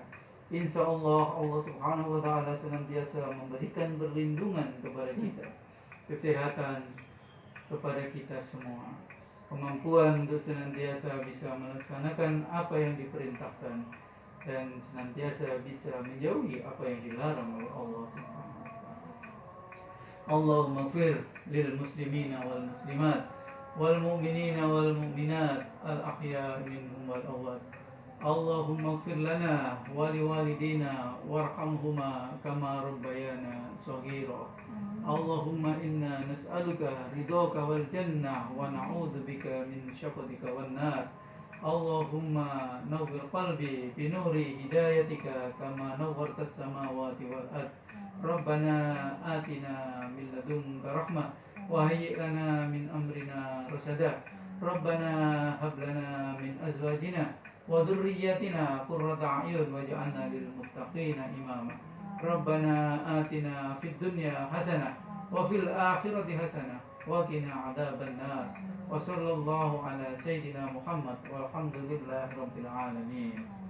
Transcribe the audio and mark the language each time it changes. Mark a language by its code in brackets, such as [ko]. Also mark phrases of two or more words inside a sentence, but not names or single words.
[ar] إن شاء الله الله سبحانه وتعالى [id] senantiasa memberikan perlindungan kepada kita, kesehatan kepada kita semua, kemampuan untuk senantiasa bisa melaksanakan apa yang diperintahkan dan senantiasa bisa menjauhi apa yang dilarang oleh Allah [ar] سبحانه وتعالى. اللهم اغفر للمسلمين والمسلمات والمؤمنين والمؤمنات الأحياء منهم والأموات. اللهم اغفر لنا ولوالدينا وارحمهما كما ربيانا صغيرا. اللهم إنا نسألك رضاك والجنة ونعوذ بك من سخطك والنار. اللهم نور قلبي بنور هدايتك كما نورت السماوات والأرض. ربنا آتنا من لدنك رحمة وهيئ لنا من أمرنا رشدا. ربنا هب لنا من أزواجنا وذرياتنا قرة أعين واجعلنا للمتقين إماما. ربنا آتنا في الدنيا حسنة وفي الآخرة حسنة وقنا عذاب النار. وصلى الله على سيدنا محمد والحمد لله رب العالمين.